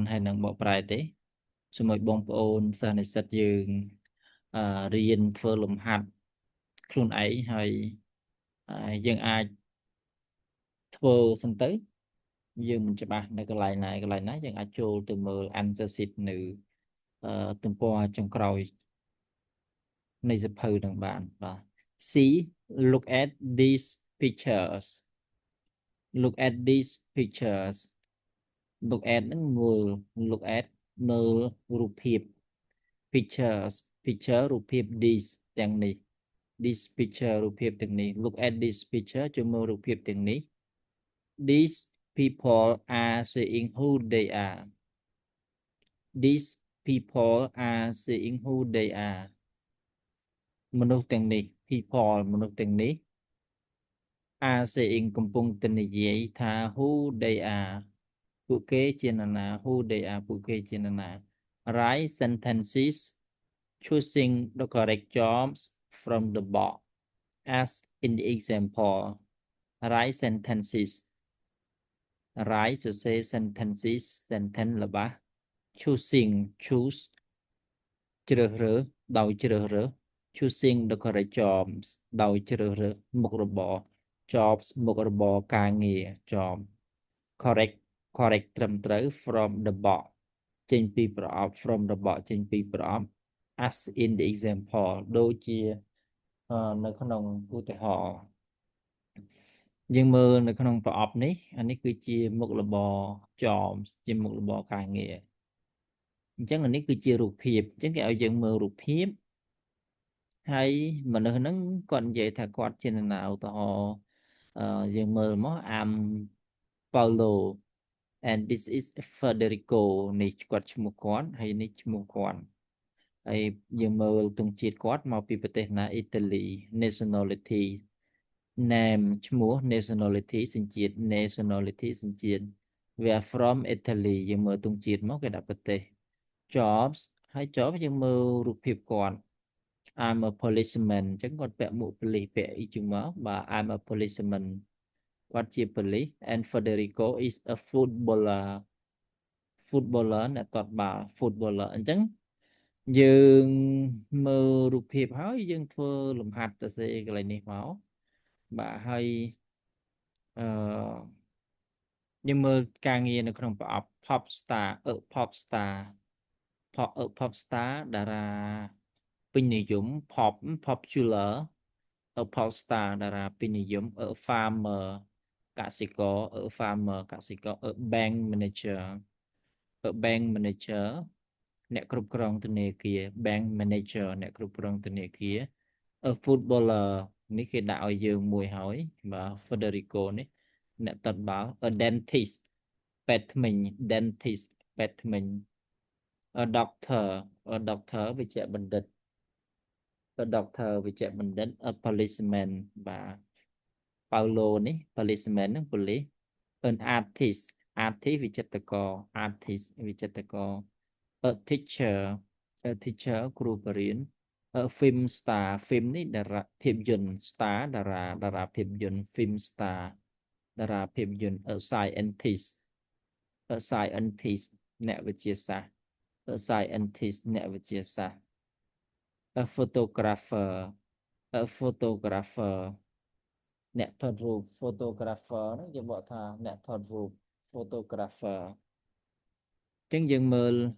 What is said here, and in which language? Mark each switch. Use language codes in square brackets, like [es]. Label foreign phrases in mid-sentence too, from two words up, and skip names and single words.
[km] ហើយនឹងបកប្រែទេសូមឲ្យបងប្អូនសិស្សនិស្សិតយើងរៀនធ្វើលំហាត់ខ្លួនឯងហើយយើងអាចធ្វើសិនទៅ យើងមិនច្បាស់នៅកន្លែងណាយើងអាចចូលទៅមើល [en] answer sheet [km] នៅទំព័រចុង ក្រោយនៃសៀវភៅនឹងបានបាទ [en] See look at these pictures look at these pictures look at [km] នឹងមើល [en] look at [km] មើលរូបភាព [en] pictures picture រូបភាព these ទាំងនេះ this picture [km] រូបភាពទាំងនេះ [en] look at this picture [km] ជួយមើលរូបភាពទាំងនេះ [en] these people are saying who they are these people are saying who they are [km] មនុស្សទាំងនេះ [en] people [km] មនុស្សទាំងនេះ [en] are saying [km] កំពុងតែនិយាយថា [en] who they are [km] ពួកគេជានរណា [en] who they are [km] ពួកគេជានរណា [en] write sentences choosing the correct jobs from the box as in the example write sentences write សរសេរ sentences sentence របស់ choosing choose [km] ជ្រើសរើសដោយជ្រើសរើស [en] choosing the correct jobs [km] ដោយជ្រើសរើសមុខរបរ jobs មុខរបរការងារ [en] job correct correct [km] ត្រឹមត្រូវ [en] from the box [km] ចេញពីប្រអប់ [en] from the box [km] ចេញពីប្រអប់ [en] as in the example [km] ដូចជានៅក្នុងឧទាហរណ៍យើងមើលនៅក្នុងប្រអប់នេះ អានេះគឺជាមុខរបរ jobs ជាមុខរបរការងារអញ្ចឹងអានេះគឺជារូបភាពអញ្ចឹងគេឲ្យយើងមើលរូបភាពហើយមនុស្សហ្នឹងគាត់និយាយថាគាត់ជានរណាឧទាហរណ៍យើង មើលមក [en] I'm Paulo and this is Federico [km] នេះគាត់ឈ្មោះគាត់ហើយនេះឈ្មោះគាត់ហើយយើងមើលទង់ជាតិគាត់មកពីប្រទេសណាអ៊ីតាលី [en] nationality name [km] ឈ្មោះ nationality សញ្ជាតិ nationality សញ្ជាតិ [en] we are from Italy [km] យើងមើលទង់ជាតិមកគេដាក់ប្រទេស jobs ហើយ job យើងមើលរូបភាពគាត់ [en] I'm a policeman [km] អញ្ចឹងគាត់ពាក់មួកប៉ូលីសពាក់អីជុំមកបាទ [en] I'm a policeman [km] គាត់ជាប៉ូលីស [en] and Federico is a footballer footballer [km] អ្នកទាត់បាល់ footballer អញ្ចឹងយើងមើលរូបភាពហើយយើងធ្វើលំហាត់សរសេរកន្លែងនេះមកបាទហើយអឺយើងមើលការងារនៅក្នុងប្រអប់ [en] pop star pop star pop star [km] តារាពេញនិយម [en] pop popular pop star [km] តារាពេញនិយម farmer កសិករ farmer កសិករ [en] bank manager bank manager [km] អ្នកគ្រប់គ្រងធនាគារ [en] bank manager [km] អ្នកគ្រប់គ្រងធនាគារ footballer នេះគេដាក់ឲ្យយើងមួយហើយបាទ Federico នេះអ្នកតាត់បាល់ dentist ពេទ្យធ្មេញ dentist ពេទ្យធ្មេញ [en] doctor doctor វេជ្ជបណ្ឌិត doctor វេជ្ជបណ្ឌិត policeman បាទ Paulo នេះ policeman [km] ហ្នឹងប៉ូលីស [en] an artist artist វិចិត្រករ artist វិចិត្រករ a teacher a teacher [km] គ្រូបរិញ្ញាបត្រ [en] film star film នេះ [km] តារាភាពយន្ត star តារាភាពយន្ត [en] film star [km] តារាភាពយន្ត [en] a scientist a scientist [km] អ្នកវិទ្យាសាស្ត្រ [en] a scientist [km] អ្នកវិទ្យាសាស្ត្រ [en] a photographer a photographer [km] អ្នកថតរូប photographer ហ្នឹងយើងបកថាអ្នកថតរូប photographer អញ្ចឹងយើងមើល